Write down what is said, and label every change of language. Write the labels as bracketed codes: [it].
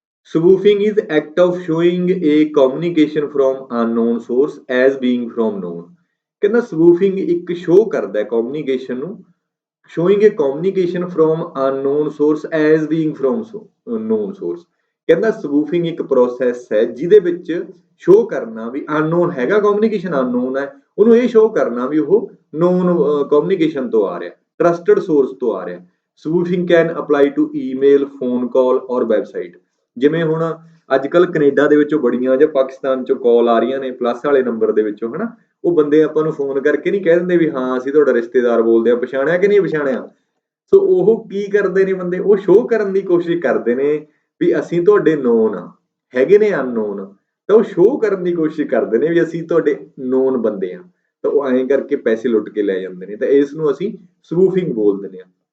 [en] Spoofing is act of showing a communication from unknown source as being from known। [pa] ਕਹਿੰਦਾ spoofing ਇੱਕ show ਕਰਦਾ ਹੈ communication ਨੂੰ, [en] showing a communication from unknown source as being from known source। [pa] ਕਹਿੰਦਾ spoofing ਇੱਕ process ਹੈ ਜਿਹਦੇ ਵਿੱਚ ਸ਼ੋ ਕਰਨਾ ਵੀ unknown ਹੈਗਾ, communication unknown ਹੈ, ਉਹਨੂੰ ਇਹ ਸ਼ੋ ਕਰਨਾ ਵੀ ਉਹ known communication ਤੋਂ ਆ ਰਿਹਾ, trusted source ਤੋਂ ਆ ਰਿਹਾ। [en] spoofing can apply to email, phone call or website। [pa] ਜਿਵੇਂ ਹੁਣ ਅੱਜ ਕੱਲ ਕੈਨੇਡਾ ਦੇ ਵਿੱਚੋਂ ਬੜੀਆਂ ਜਾਂ ਪਾਕਿਸਤਾਨ ਚੋਂ ਕਾਲ ਆ ਰਹੀਆਂ ਨੇ ਪਲੱਸ ਵਾਲੇ ਨੰਬਰ ਦੇ ਵਿੱਚੋਂ, ਹਨਾ, ਉਹ ਬੰਦੇ ਆਪਾਂ ਨੂੰ ਫੋਨ ਕਰਕੇ ਨਹੀਂ ਕਹਿ ਦਿੰਦੇ ਵੀ ਹਾਂ ਅਸੀਂ ਤੁਹਾਡਾ ਰਿਸ਼ਤੇਦਾਰ ਬੋਲਦੇ ਆ, ਪਛਾਣਿਆ ਕਿ ਨਹੀਂ ਪਛਾਣਿਆ। ਸੋ ਉਹ ਕੀ ਕਰਦੇ ਨੇ ਬੰਦੇ, ਉਹ ਸ਼ੋਅ ਕਰਨ ਦੀ ਕੋਸ਼ਿਸ਼ ਕਰਦੇ ਨੇ ਵੀ ਅਸੀਂ ਤੁਹਾਡੇ ਨੋਨ ਆ, ਹੈਗੇ ਨੇ ਅਨਨੋਨ, ਤਾਂ ਉਹ ਸ਼ੋਅ ਕਰਨ ਦੀ ਕੋਸ਼ਿਸ਼ ਕਰਦੇ ਨੇ ਵੀ ਅਸੀਂ ਤੁਹਾਡੇ ਨੋਨ ਬੰਦੇ ਆ, ਤਾਂ ਉਹ ਐਂ ਕਰਕੇ ਪੈਸੇ ਲੁੱਟ ਕੇ ਲੈ ਜਾਂਦੇ ਨੇ। ਤਾਂ ਇਸ ਨੂੰ ਅਸੀਂ ਸਪੂਫਿੰਗ ਬੋਲਦੇ ਹਾਂ।